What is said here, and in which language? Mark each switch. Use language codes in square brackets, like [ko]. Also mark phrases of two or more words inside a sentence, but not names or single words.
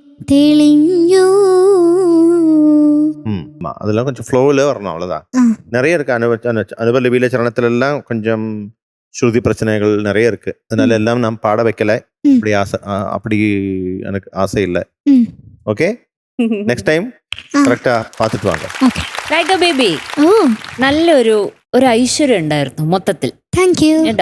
[ta] அதெல்லாம் கொஞ்சம் ஃப்ளோவில் வரணும், அவ்வளவுதான். நிறைய இருக்கு. அனுபலவியில சரணத்துல எல்லாம் கொஞ்சம் ஸ்ருதி பிரச்சனைகள் நிறைய இருக்கு. அதனால எல்லாம் நான் பாட வைக்கல. அப்படி எனக்கு ஆசை இல்லை. ஓகே, [en] next time [ta] கரெக்டா பாத்திட்டு வாங்க. [ml] റൈക്ക ബേബി, നല്ലൊരു ഐശ്വര്യം ഉണ്ടായിരുന്നു മൊത്തത്തിൽ കേട്ടോ.